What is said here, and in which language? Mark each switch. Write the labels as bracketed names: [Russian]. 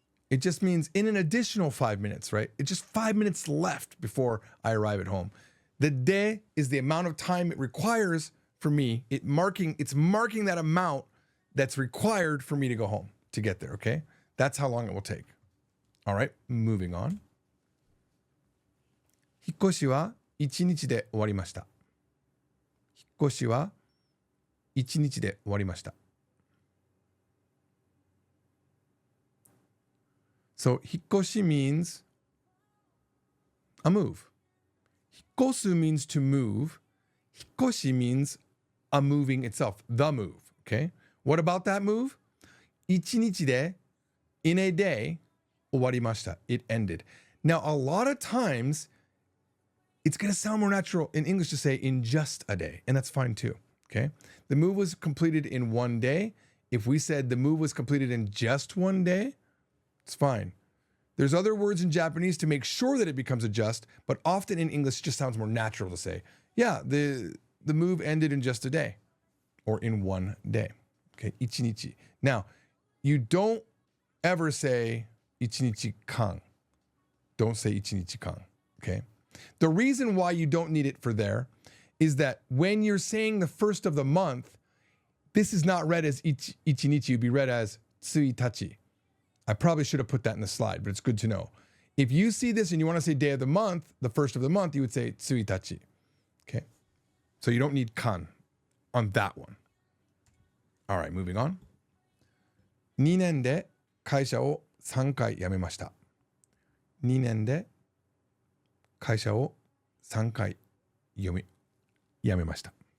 [English] It just means in an additional 5 minutes, right? It's just 5 minutes left before I arrive at home. The de is the amount of time it requires for me. It's marking that amount that's required for me to go home, to get there, okay? That's how long it will take. All right, moving on. [Japanese] 越しは1日で終わりました。引っ越しは1日で終わりました。 [English] So, 引っ越し means a move. 引っ越す means to move. 引っ越し means a moving itself, the move. Okay? What about that move? [Japanese] 1日で [English] in a day [Japanese] 終わりました. [English] It ended. Now, a lot of times, it's going to sound more natural in English to say in just a day, and that's fine too. Okay? The move was completed in one day. If we said the move was completed in just one day, it's fine. There's other words in Japanese to make sure that it becomes a just, but often in English it just sounds more natural to say, yeah, the move ended in just a day or in one day. Okay, ichinichi. Now, you don't ever say ichinichi kan. Don't say ichinichi kan. Okay? The reason why you don't need it for there is that when you're saying the first of the month, this is not read as ichinichi, it'd be read as tsuitachi. I probably should have put that in the slide, but it's good to know. If you see this and you want to say day of the month, the first of the month, you would say tsuitachi. Okay? So you don't need kan on that one. All right, moving on. [Japanese] 2年で会社を3回辞めました。2年で会社を3回辞めました。